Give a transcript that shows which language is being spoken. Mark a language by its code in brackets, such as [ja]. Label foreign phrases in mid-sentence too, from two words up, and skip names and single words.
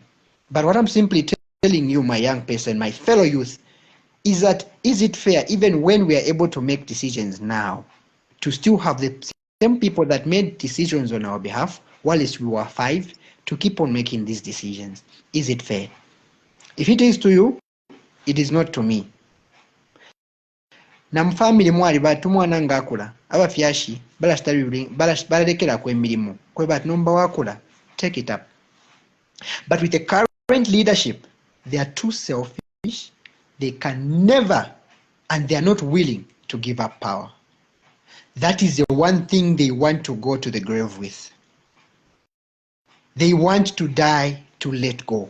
[en] But what I'm simply telling you, my young person, my fellow youth, is that is it fair, even when we are able to make decisions now, to still have the same people that made decisions on our behalf whilst we were 5 to keep on making these decisions. Is it fair? If it is to you, it is not to me. [bem] Na mufamily mwali batu mwana ngakula abafyashi balalekerako emirimu kwe bati nomba wakula, [en] take it up. But with the current leadership, they are too selfish. They can never, and they are not willing to give up power. That is the one thing they want to go to the grave with. They want to die to let go.